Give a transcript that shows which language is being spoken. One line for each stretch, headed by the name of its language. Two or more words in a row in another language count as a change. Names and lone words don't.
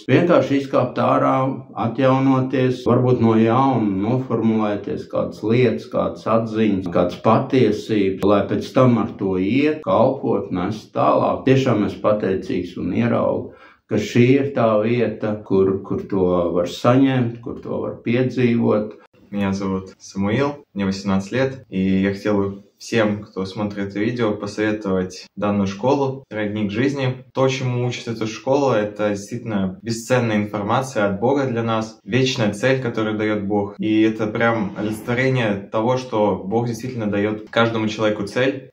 Latvian: Vienkārši izkāpt ārā, atjaunoties, varbūt no jauna noformulēties kādas lietas, kādas atziņas, kādas patiesības, lai pēc tam ar to iet, kalpot, nest tālāk. Tiešām es pateicīgs un ieraugu, ka šī ir tā vieta, kur to var saņemt, kur to var piedzīvot.
Russian: Меня зовут Самуил, мне 18 лет, и я хотел всем, кто смотрит это видео, посоветовать данную школу «Родник жизни». То, чему учит эта школа, это действительно бесценная информация от Бога для нас, вечная цель, которую дает Бог. И это прям олицетворение того, что Бог действительно дает каждому человеку цель.